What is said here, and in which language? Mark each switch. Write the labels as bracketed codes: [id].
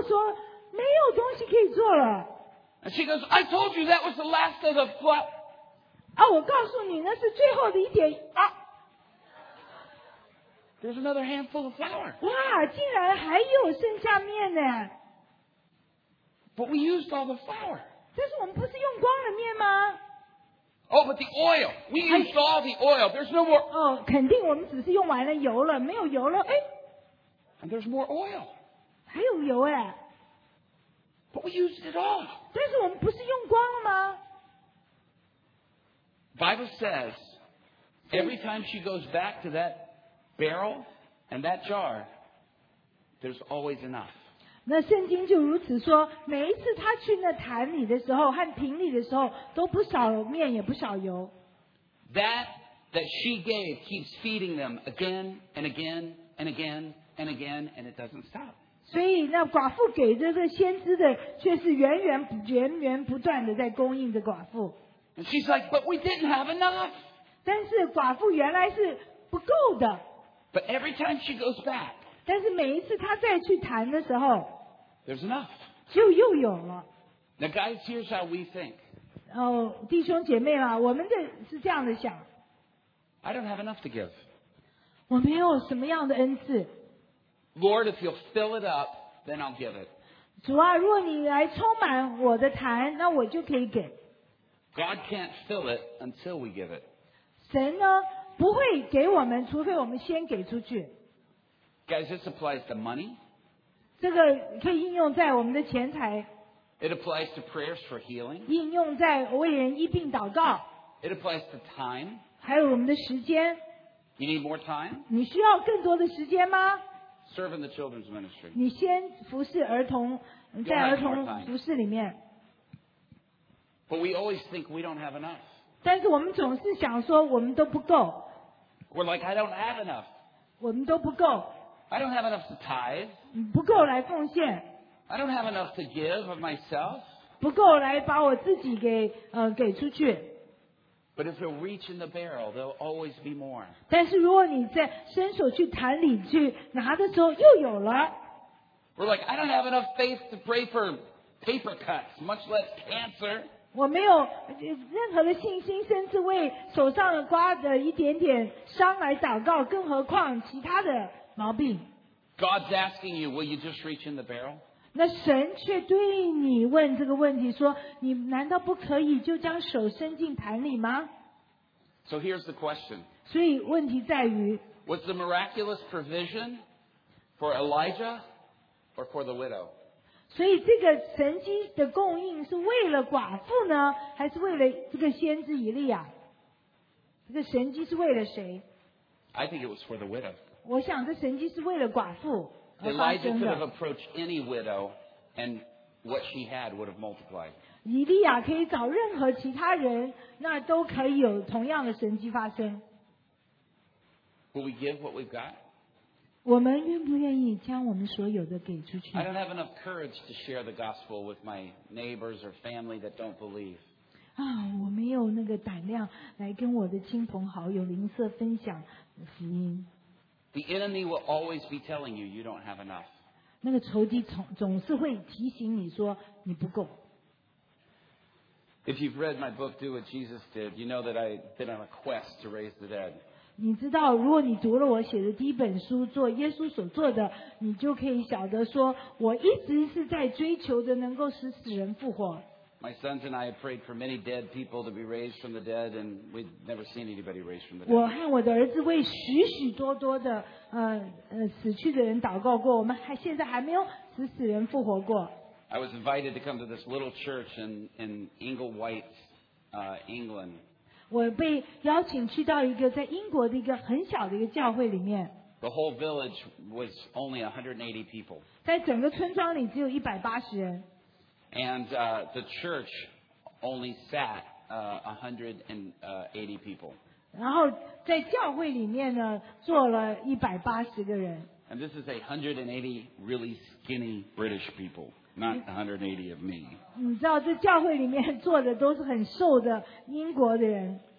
[zh] 伊利亚说：“你去做吧。”但是寡妇说：“没有东西可以做了。” [en] She goes, I told you that was the last of the flour. [zh] 啊，我告诉你，那是最后的一点啊。 [en] There's another handful of flour. [zh] 哇，竟然还有剩下面呢。 [en] But we used all the flour. [zh] 但是我们不是用光了面吗？ [en] Oh, but the oil. We used all the oil. There's no more. [zh] 哦，肯定我们只是用完了油了，没有油了。哎。 [en] And there's more oil. [zh] 还有油哎, [en] but we used it all. [zh] 但是我们不是用光了吗? [en] Bible says, every time she goes back to that barrel and that jar, there's always enough. [zh] 那圣经就如此说, 每一次她去那坛里的时候和瓶里的时候, 都不少面也不少油。 [en] That she gave keeps feeding them again and again and again. And again, and it doesn't stop. [zh] 所以那寡妇给这个先知的，却是源源不断的在供应着寡妇。 [en] And she's like, but we didn't have enough. [zh] 但是寡妇原来是不够的。 [en] But every time she goes back, [zh] 但是每一次她再去谈的时候, [en] there's enough. [zh] 就又有了。 [en] Now guys, here's how we think. [zh] 弟兄姐妹啊，我们的是这样的想。 [en] I don't have enough to give. [zh] 我没有什么样的恩赐。 [en] Lord, if you'll fill it up, then I'll give it. [zh] 主啊，若你来充满我的坛，那我就可以给。 [en] God can't fill it until we give it. [zh] 神呢不会给我们，除非我们先给出去。 [en] Guys, this applies to money. [zh] 这个可以应用在我们的钱财。 [en] It applies to prayers for healing. [zh] 应用在为人医病祷告。 [en] It applies to time. [zh] 还有我们的时间。 [en] You need more time? [zh] 你需要更多的时间吗？ [en] Serve in the children's ministry. [zh] 你先服侍儿童，在儿童服侍里面。 [en] But we always think we don't have enough. [zh] 但是我们总是想说我们都不够。 [en] We're like, I don't have enough. [zh] 我们都不够。 [en] I don't have enough to tithe. [zh] 不够来奉献。 [en] I don't have enough to give of myself. [zh] 不够来把我自己给给出去。 [en] But if you reach in the barrel, there'll always be more. [zh] 但是如果你在伸手去坛里去拿的时候，又有了。 [en] We're like, I don't have enough faith to pray for paper cuts, much less cancer. [zh] 我没有任何的信心，甚至为手上刮的一点点伤来祷告，更何况其他的毛病。 [en] God's asking you, will you just reach in the barrel? [zh] 那神却对你问这个问题，说你难道不可以就将手伸进坛里吗？ [en] So here's the question. [zh] 所以问题在于， [en] Was the miraculous provision for Elijah or for the widow? [zh] 所以这个神迹的供应是为了寡妇呢，还是为了这个先知以利亚？这个神迹是为了谁？ [en] I think it was for the widow. [zh] 我想这神迹是为了寡妇。 [en] Elijah could have approached any widow, and what she had would have multiplied. [zh] 以利亚可以找任何其他人，那都可以有同样的神迹发生。 [en] Will we give what we've got? [zh] 我们愿不愿意将我们所有的给出去？ [en] I don't have enough courage to share the gospel with my neighbors or family that don't believe. [zh] 啊，我没有那个胆量来跟我的亲朋好友灵舍分享福音。 [en] The enemy will always be telling you you don't have enough. [zh] 那个仇敌总是会提醒你说你不够。 [en] If you've read my book, Do What Jesus Did, you know that I've been on a quest to raise the dead. [zh] 你知道，如果你读了我写的第一本书《做耶稣所做的》，你就可以晓得说，我一直是在追求的能够使死人复活。 [en] My sons and I have prayed for many dead people to be raised from the dead, and we've never seen anybody raised from the dead. [zh] 我和我的儿子为许许多多的死去的人祷告过，我们还现在还没有使死人复活过。 [en] I was invited to come to this little church in Inglewhite, England. [zh] 我被邀请去到一个在英国的一个很小的一个教会里面。 [en] The whole village was only 180 people. [zh] 在整个村庄里只有180人。 [en] And the church only sat 180 people. [zh] 然后在教会里面呢，坐了180个人。 [en] And this is 180 really skinny British people, not 180 of me. [zh] 你知道这教会里面坐的都是很瘦的英国的人。